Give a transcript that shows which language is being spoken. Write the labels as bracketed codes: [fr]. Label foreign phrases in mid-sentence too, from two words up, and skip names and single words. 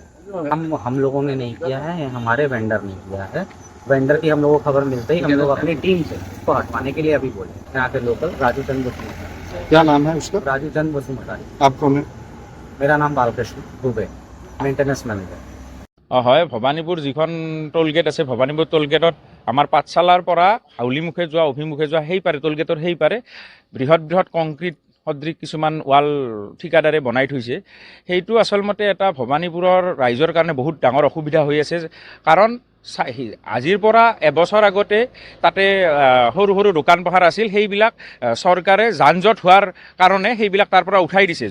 [hi] हम लोगों ने नहीं किया है, हमारे वेंडर ने किया है। वेंडर की हम लोगों को खबर मिलते ही हम लोग अपनी टीम से इसको हटवाने के लिए अभी बोले। यहाँ के लोकल राजू चंद बसुमतारी। क्या नाम है उसका? राजू चंद बसुमतारी। आप कौन है? मेरा नाम बालकृष्ण दुबे, [en] maintenance manager. [as] হয়, ভবানীপুৰ যিখন টোলগেট আছে, ভবানীপুৰ টোলগেটত আমাৰ পাঠশালাৰ পৰা হাউলিমুখে যোৱা অভিমুখে যোৱা সেই পাৰে টোলগেটৰ সেই পাৰে বৃহৎ কংক্ৰিট সদৃশ কিছুমান ৱাল ঠিকাদাৰে বনাই থৈছে। সেইটো আচলমতে এটা ভবানীপুৰৰ ৰাইজৰ কাৰণে বহুত ডাঙৰ অসুবিধা হৈ আছে, কাৰণ আজিৰ পৰা এবছৰ আগতে তাতে সৰু সৰু দোকান পোহাৰ আছিল, সেইবিলাক চৰকাৰে যান জঁট হোৱাৰ কাৰণে সেইবিলাক তাৰ পৰা উঠাই দিছে।